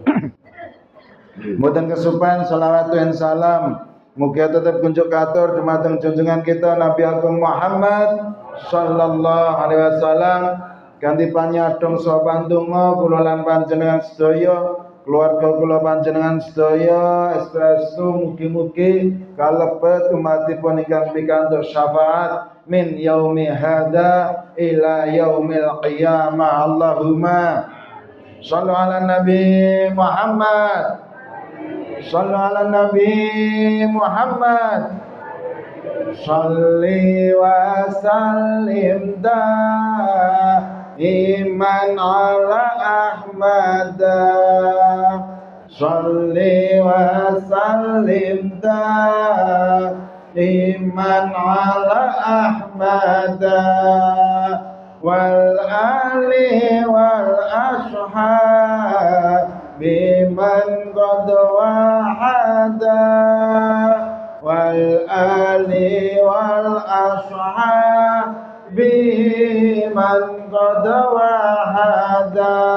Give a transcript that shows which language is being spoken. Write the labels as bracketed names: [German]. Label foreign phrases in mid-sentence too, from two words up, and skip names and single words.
[Javanese] Mboten kesupen selawat dan salam mugia tetap kunjuk katur dumateng junjungan kita Nabi Agung Muhammad [Arabic] صلى الله عليه وسلم, [Javanese] ganti panyadong saha pandonga kula lan panjenengan sedaya, keluarga kula panjenengan sedaya estu mugi-mugi kalebet umatipun ingkang pikantuk syafaat [Arabic] من يومي هذا إلى يوم القيامة. اللهم صلوا على النبي محمد، صلوا على النبي محمد، صل وسلم إيمان على أحمد، صل وسلم إيمان على أحمد والآل والأصحاب بمن قد وحد والآل والأصحاب بمن قد وحد